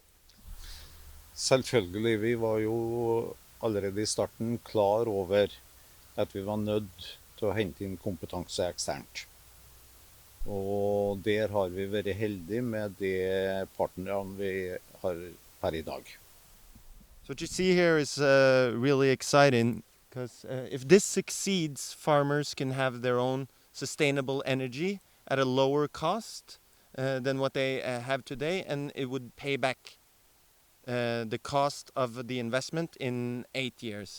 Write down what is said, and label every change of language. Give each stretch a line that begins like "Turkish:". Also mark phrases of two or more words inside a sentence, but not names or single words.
Norwegian: Selvfølgelig, vi var jo allerede i starten klar over at vi var nødt til å hente inn kompetanse eksternt. Og der har vi vært heldige med de partnerne vi har per i dag.
English: So what you see here is really exciting, because if this succeeds, farmers can have their own sustainable energy at a lower cost than what they have today, and it would pay back the cost of the investment in 8 years.